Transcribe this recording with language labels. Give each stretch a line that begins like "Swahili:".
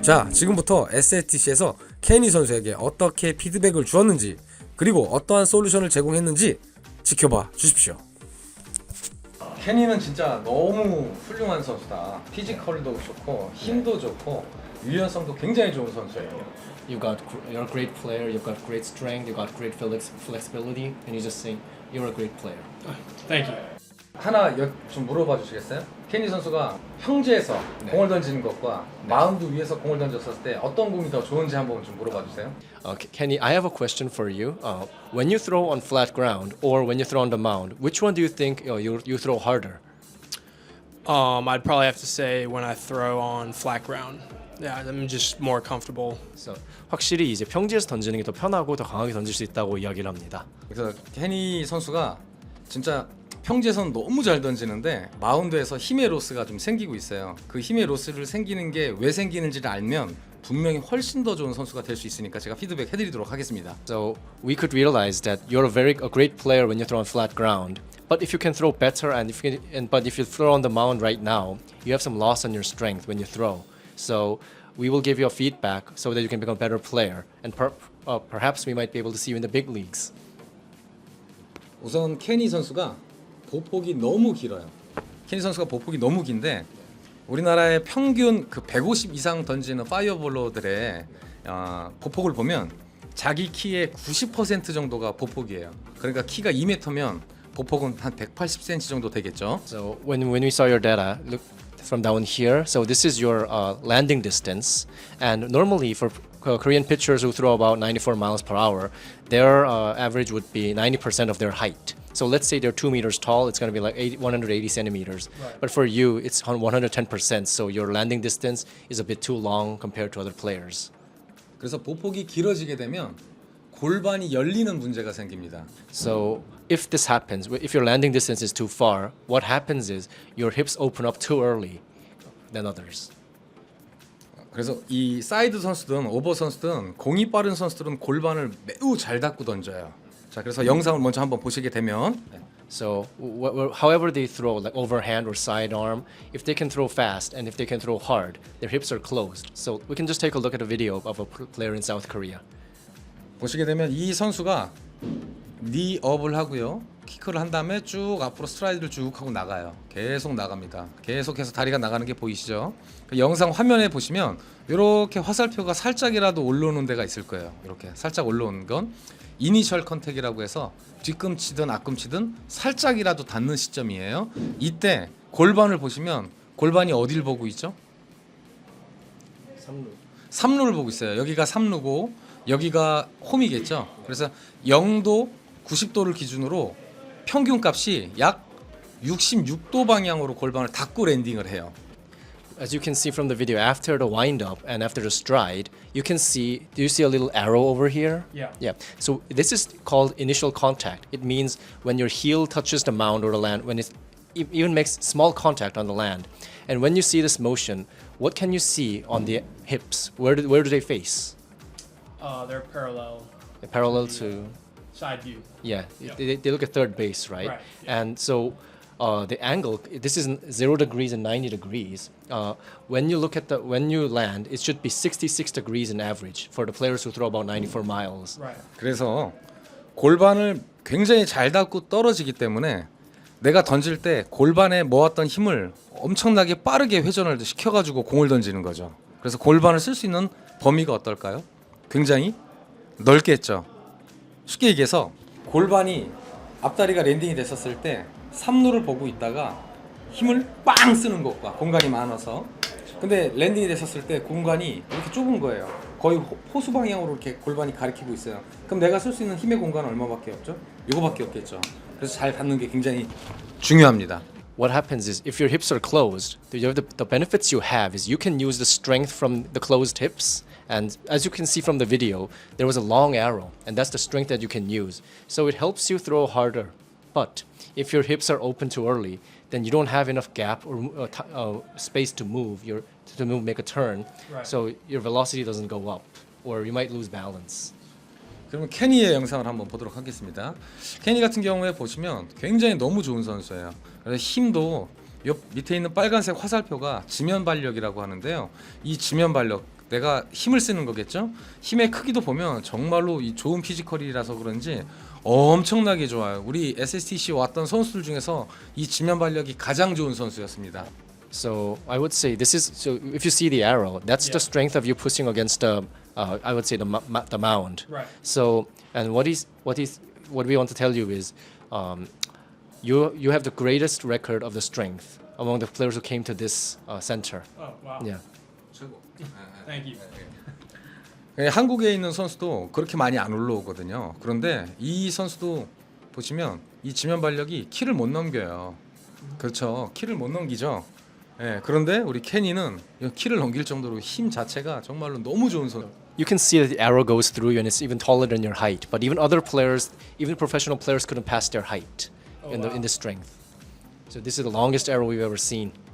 Korean: 자, 지금부터 SSTC에서 케니 선수에게 어떻게 피드백을 주었는지 그리고 어떠한 솔루션을 제공했는지 지켜봐 주십시오. 케니는 진짜 너무 훌륭한 선수다. 피지컬도 좋고 힘도 좋고 유연성도 굉장히 좋은 선수예요.
English: You're a great player. You've got great strength. You've got great flexibility, and you just think you're a great player. Thank you.
Korean: 하나 좀 물어봐 주시겠어요? 케니 선수가 평지에서 공을 던지는 것과 마운드 위에서 공을 던졌을 때 어떤 공이 더 좋은지 한번 좀 물어봐 주세요.
English: Kenny, I have a question for you. When you throw on flat ground or when you throw on the mound, which one do you think you throw harder? I'd probably have to say when I throw on flat ground. Yeah, I'm just more comfortable.
Korean: So, 확실히 이제 평지에서 던지는 게 더 편하고 더 강하게 던질 수 있다고 이야기를 합니다. 그래서 케니 선수가 진짜 평지에서는 너무 잘 던지는데 마운드에서 힘의 로스가 좀 생기고 있어요. 그 힘의 로스를 생기는 게 왜 생기는지를 알면 분명히 훨씬 더 좋은 선수가 될 수 있으니까 제가 피드백 해드리도록 하겠습니다.
English: So we could realize that you're a great player when you throw on flat ground. But if you can throw better but if you throw on the mound right now, you have some loss on your strength when you throw. So we will give you a feedback so that you can become a better player, and perhaps we might be able to see you in the big leagues.
Korean: 우선 케니 선수가 보폭이 너무 길어요. 케니 선수가 보폭이 너무 긴데 우리나라의 평균 그 150 이상 던지는 파이어볼러들의 보폭을 보면 자기 키의 90% 정도가 보폭이에요. 그러니까 키가 2m면 보폭은 한 180cm 정도 되겠죠.
English: So when we saw your data, look from down here. So this is your landing distance, and normally for Korean pitchers who throw about 94 miles per hour, their average would be 90% of their height. So let's say they're 2 meters tall, it's going to be like 180 centimeters. Right. But for you, it's on 110%. So your landing distance is a bit too long compared to other players.
Korean: 그래서 보폭이 길어지게 되면 골반이 열리는 문제가 생깁니다.
English: So if this happens, if your landing distance is too far, what happens is your hips open up too early than others.
Korean: 그래서 이 사이드 선수든 오버 선수든 공이 빠른 선수들은 골반을 매우 잘 닫고 던져요. 자, 그래서 영상을 먼저 한번 보시게 되면
English: So however they throw, like overhand or sidearm, if they can throw fast and if they can throw hard, their hips are closed. So we can just take a look at a video of a player in South Korea.
Korean: 보시게 되면 이 선수가 니업을 하고요. 키크를 한 다음에 쭉 앞으로 스트라이드를 쭉 하고 나가요. 계속 나갑니다. 계속해서 다리가 나가는 게 보이시죠? 그 영상 화면에 보시면 이렇게 화살표가 살짝이라도 올라오는 데가 있을 거예요. 이렇게 살짝 올라오는 건 이니셜 컨택이라고 해서 뒤꿈치든 앞꿈치든 살짝이라도 닿는 시점이에요. 이때 골반을 보시면 골반이 어딜 보고 있죠? 삼루를 보고 있어요. 여기가 삼루고 여기가 홈이겠죠. 그래서 0도 90도를 기준으로 평균 값이 약 66도 방향으로 골반을 닫고 랜딩을 해요.
English: As you can see from the video, after the wind up and after the stride, you can see, do you see a little arrow over here? Yeah. Yeah. So this is called initial contact. It means when your heel touches the mound or the land, when it even makes small contact on the land. And when you see this motion, what can you see on the hips? Where do they face? They're parallel. parallel to Side view. yeah. Yep. They look at third base, right? Right, yeah. And so the angle. This is 0 degrees and 90 degrees. When you look at when you land, it should be 66 degrees in average for the players who throw about 94 miles. Right.
Korean: 그래서 골반을 굉장히 잘 닿고 떨어지기 때문에 내가 던질 때 골반에 모았던 힘을 엄청나게 빠르게 회전을 시켜가지고 공을 던지는 거죠. 그래서 골반을 쓸 수 있는 범위가 어떨까요? 굉장히 넓게 했죠. 쉽게 얘기해서 골반이 앞다리가 랜딩이 됐었을 때 3루를 보고 있다가 힘을 빵 쓰는 것과 공간이 많아서 근데 랜딩이 됐었을 때 공간이 이렇게 좁은 거예요. 거의 호수 방향으로 이렇게 골반이 가리키고 있어요. 그럼 내가 쓸 수 있는 힘의 공간은 얼마밖에 없죠? 이거밖에 없겠죠. 그래서 잘 닿는 게 굉장히 중요합니다.
English: What happens is if your hips are closed, the benefits you have is you can use the strength from the closed hips. And as you can see from the video, there was a long arrow, and that's the strength that you can use. So it helps you throw harder. But if your hips are open too early, then you don't have enough gap or space to move, make a turn. Right. So your velocity doesn't go up, or you might lose balance.
Korean: 그러면 케니의 영상을 한번 보도록 하겠습니다. 케니 같은 경우에 보시면 굉장히 너무 좋은 선수예요. 그래서 힘도 옆 밑에 있는 빨간색 화살표가 지면 발력이라고 하는데요. 이 지면 발력 내가 힘을 쓰는 거겠죠? 힘의 크기도 보면 정말로 이 좋은 피지컬이라서 그런지 엄청나게 좋아요. 우리 SSTC 왔던 선수들 중에서 이 지면 발력이 가장 좋은 선수였습니다.
English: So I would say this is so. If you see the arrow, that's the Yeah. strength of you pushing against I would say the mound. Right. So and what we want to tell you is, you have the greatest record of the strength among the players who came to this center. Oh wow. Yeah. Thank you.
Korean: 한국에 있는 선수도 그렇게 많이 안 올라오거든요. 그런데 이 선수도 보시면 이 지면 발력이 키를 못 넘겨요. 그렇죠. 키를 못 넘기죠. 예, 그런데 우리 케니는 키를 넘길 정도로 힘 자체가 정말로 너무 좋은 선수.
English: You can see that the arrow goes through you and it's even taller than your height. But even other players, even professional players, couldn't pass their height in the strength. So this is the longest arrow we've ever seen.